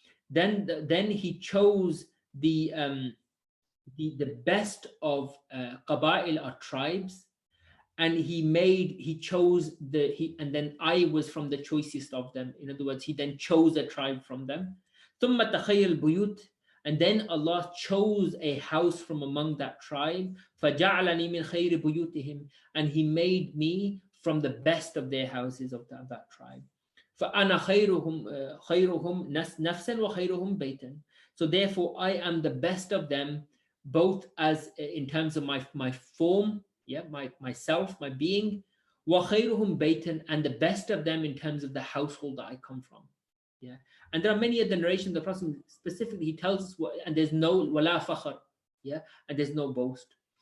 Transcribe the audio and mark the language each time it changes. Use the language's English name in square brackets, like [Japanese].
[English] Then He chose the best of qabail or tribes, and he chose and then I was from the choicest of them. In other words, He then chose a tribe from them. [Arabic] ثم تخير البيوت, [English] and then Allah chose a house from among that tribe. [Arabic] فجعلني من خير بيوتهم, [English] and He made me from the best of their houses of that tribe. [Arabic] فأنا خيرهم نفسا وخيرهم بيتا. [English] So therefore I am the best of them, both as in terms of my form, myself, my being, [Arabic] وخيرهم بيتا, [English] and the best of them in terms of the household that I come from. Yeah, and there are many other narrations. The Prophet specifically, he tells us and there's no [Arabic] wala fakhr, [English] and there's no boast.